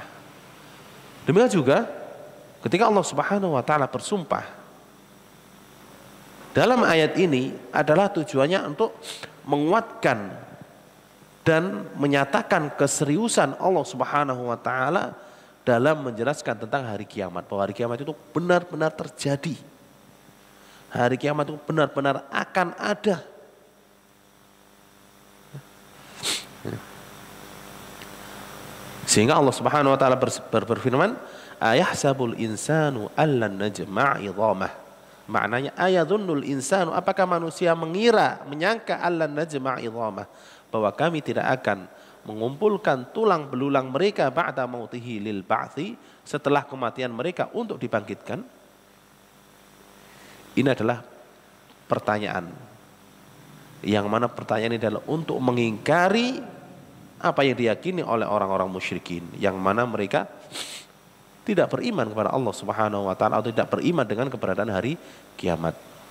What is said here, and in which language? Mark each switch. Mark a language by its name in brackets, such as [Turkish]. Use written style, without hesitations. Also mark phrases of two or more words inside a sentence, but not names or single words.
[Indonesian] Demikian juga ketika [Arabic] الله سبحانه وتعالى [Indonesian] bersumpah dalam ayat ini adalah tujuannya untuk menguatkan dan menyatakan keseriusan [Arabic] الله سبحانه وتعالى [Indonesian] dalam menjelaskan tentang hari kiamat, bahwa hari kiamat itu benar-benar terjadi. Hari kiamat itu benar-benar akan ada. Sehingga [Arabic] الله سبحانه وتعالى [Indonesian] berfirman, [Arabic] أيحسب الإنسان ألن نجمع عظامه. [Indonesian] Maknanya [Arabic] أيظن الإنسان, [Indonesian] apakah manusia mengira, menyangka [Arabic] ألن نجمع عظامه, [Indonesian] bahwa kami tidak akan mengumpulkan tulang belulang mereka [Arabic] بعد موته للبعث, [Indonesian] setelah kematian mereka untuk dibangkitkan. Ini adalah pertanyaan, yang mana pertanyaan ini adalah untuk mengingkari apa yang diyakini oleh orang-orang musyrikin, yang mana mereka tidak beriman kepada [Arabic] الله سبحانه وتعالى [Indonesian] atau tidak beriman dengan keberadaan hari kiamat.